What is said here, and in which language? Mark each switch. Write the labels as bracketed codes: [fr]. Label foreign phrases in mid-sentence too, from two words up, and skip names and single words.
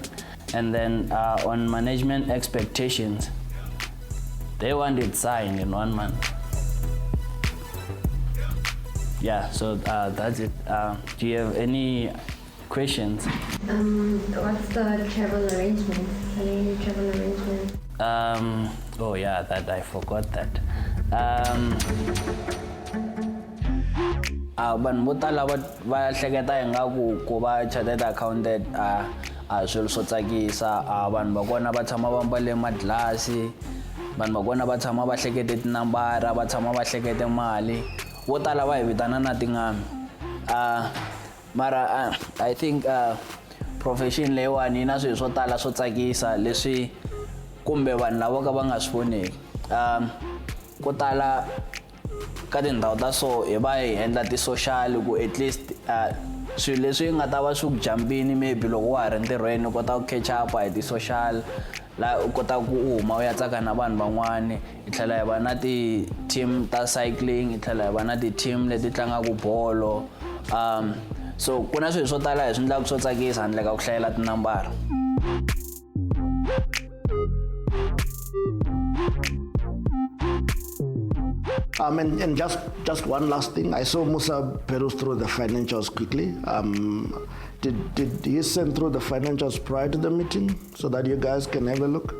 [en] And then on management expectations, they want it signed in 1 month. Yeah, so that's it. Do you have any questions? What's the travel arrangement? Any travel arrangement? Oh yeah, that I forgot that. [ts] Vanhu vo tala va hleketa ingaku ku va [en] chartered accountant [ts] swilo swo tsakisa. Vanhu va kona va tshama va mbale madlasi, vanhu va kona va tshama va hlekete tinambara, va tshama va hlekete mali, vo tala va hi vitana na tingami. Mara [en] I think [ts] profession leyiwani yi na swilo swo tala swo tsakisa leswi kumbe vanhu lava ka va nga swi voneki. Ko tala ka tindhawu ta so hi va hi endla ti-social ku [en] at least [ts] swilo leswi nga ta va swi ku jampini maybe loko wa ha ri ntirhweni u kota ku [en] catch up [ts] hi ti-social laha u kota ku u huma u ya tsaka na vanhu van'wani. Hi tlhela hi va na ti-team ta cycling, hi tlhela hi va na ti-team leti tlangaka bolo. So ku na swilo swo tala hi swi endlaka swo tsakisa handle ka ku hlayela tinambara. [en] And just one last thing, I saw Musa peruse through the financials quickly. Did he send through the financials prior to the meeting so that you guys can have a look?